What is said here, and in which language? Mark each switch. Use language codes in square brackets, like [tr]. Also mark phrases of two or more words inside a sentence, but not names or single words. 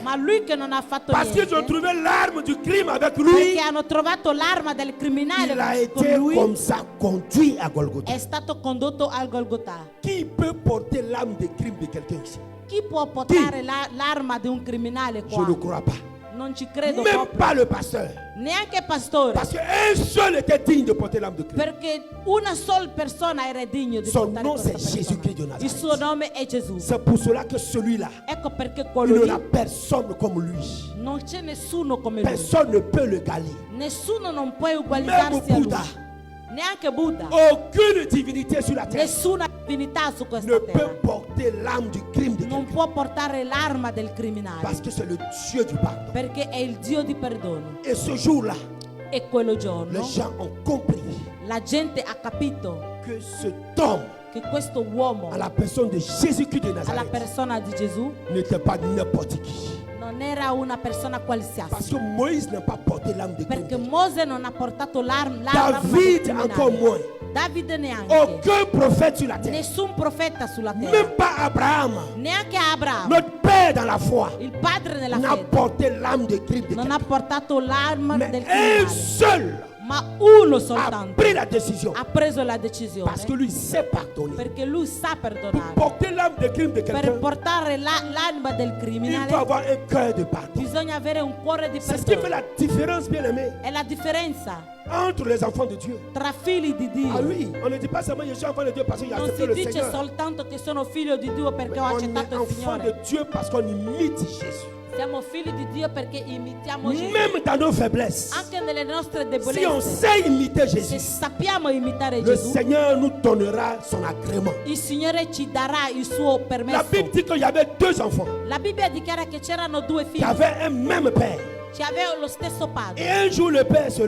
[it] Ma lui che non ha fatto [fr] parce qu'ils ont [it] niente, [fr] trouvé l'arme du crime avec lui, [it] perché hanno trovato l'arma del criminale [fr] il a [it] con [fr] été [it] lui, [fr] comme ça conduit à Golgotha. [it] è stato condotto al Golgotha. [fr] Qui peut porter l'arme de crime de quelqu'un ici? [it] Chi può portare l'arma di un criminale [fr] Je [it] qua? [fr] ne crois pas. [it] Non ci credo [fr] Même [it] proprio. [fr] pas le pasteur. [it] Neanche pastore. [fr] Parce qu'un seul était digne de porter l'arme de crime. [it] Perché una sola persona era degno di [fr] Son [it] portare [fr] nom, [it] questa [fr] c'est Jésus-Christ de [it] persona. [fr] Nazareth. [it] Il suo nome è Gesù. [fr] C'est pour cela que celui-là, [it] Ecco perché [fr] il [it] quello [fr] n'y a [it] lì [fr] personne comme lui. [it] non c'è nessuno come lui. [fr] Personne ne peut le galer. [it] Nessuno non può [fr] Même [it] uguagliarsi a lui. [fr] Bouddha, [it] Neanche Buddha. [fr] aucune divinité sur la terre [it] Nessuna divinità su [fr] ne [it] questa [fr] peut [it] terra [fr] porter l'arme du crime de [it] non [fr] quelqu'un. [it] può portare l'arma del criminale. [fr] Parce que c'est le Dieu du pardon. [it] Perché è il Dio di perdono. [fr] Et ce jour-là, [it] E quello [fr] les [it] giorno [fr] gens ont compris [it] la gente ha capito [fr] que cet homme, [it] che questo uomo, [fr] à la personne de Jésus-Christ de [it] alla [fr] Nazareth, [it] persona di Gesù, [fr] n'était pas n'importe qui. [it] non era una persona [fr] Parce [it] qualsiasi. [fr] que Moïse n'a pas porté l'âme de [it] Perché [fr] crime. [it] Mose non ha portato l'arma [fr] David [it] del [fr] encore [it] criminale. [fr] moins. [it] Davide neanche. [fr] Aucun prophète sur la terre. [it] Nessun profeta sulla terra. [fr] Même pas Abraham, [it] Neanche Abramo, [fr] notre père dans la foi, [it] il padre nella [fr] n'a [it] fede, [fr] porté l'âme de crime de [it] non ha [fr] quelqu'un. [it] portato l'arma [fr] Mais [it] del [fr] un [it] criminale. [fr] seul [it] Ma uno [fr] a [it] soltanto [fr] pris la décision. [it] ha preso la decisione. [fr] Parce que lui sait pardonner. [it] Perché lui sa [fr] Pour [it] perdonare. [fr] porter l'âme de crime de [it] Per [fr] quelqu'un, [it] portare l'anima del [fr] il [it] criminale [fr] faut avoir un cœur de pardon. [it] bisogna avere un cuore di [fr] C'est ce qui fait [it] perdono. [fr] la différence, bien aimé, [it] È la differenza [fr] entre les enfants de Dieu. [it] tra figli di Dio. [fr] Ah oui, on ne dit pas seulement je suis enfant de Dieu parce qu'il a [it] Non [fr] accepté [it] si [fr] le [it] dice [fr] Seigneur. [it] soltanto che sono figlio di Dio perché ho [fr] On est [it] accettato il [fr] enfant de [it] Signore. [fr] Dieu parce qu'on imite Jésus. [it] Siamo figli di Dio perché imitiamo Gesù. [fr] Même dans nos faiblesses, [it] Anche nelle nostre [fr] si on [it] debolezze, [fr] sait imiter [it] se [fr] Jésus, [it] sappiamo imitare [fr] le [it] Gesù, [fr] Seigneur nous donnera son agrément. [it] il Signore ci darà il suo [fr] La [it] permesso. [fr] Bible dit qu'il y avait deux enfants [it] La Bibbia dichiara che c'erano due [fr] qui [it] figli, [fr] avaient un même père. [it] ci aveva lo stesso [fr] Et [it] padre. [fr] un jour, le père se